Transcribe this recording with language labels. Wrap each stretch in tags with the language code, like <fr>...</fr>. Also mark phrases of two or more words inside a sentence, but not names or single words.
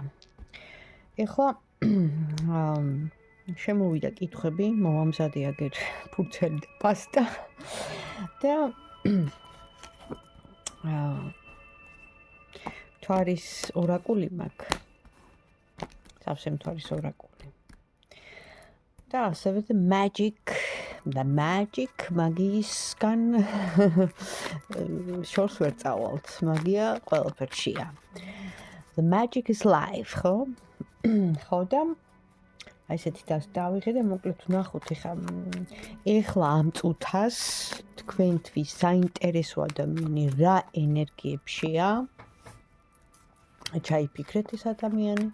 <ka>ეხლა შემოვიდა კითხვები, მომამზადე აგერ ფურცელი და პასტა და თვარის ორაკული მაქვს. სავსე მთვარის ორაკული. და ასევე</ka> <en>the magic</en> <ka>მაგიისგან შორს ვერ წავალთ, მაგია ყველაფერშია.</ka> <en>The magic is life,</en> <ka>ხო? ხო და ესეთი დავიღე და მოკლედ ვნახოთ ეხლა ამ წუთას თქვენთვის საინტერესო ადამიანი რა ენერგიებშია. ჩაიფიქრეთ ეს ადამიანი.</ka>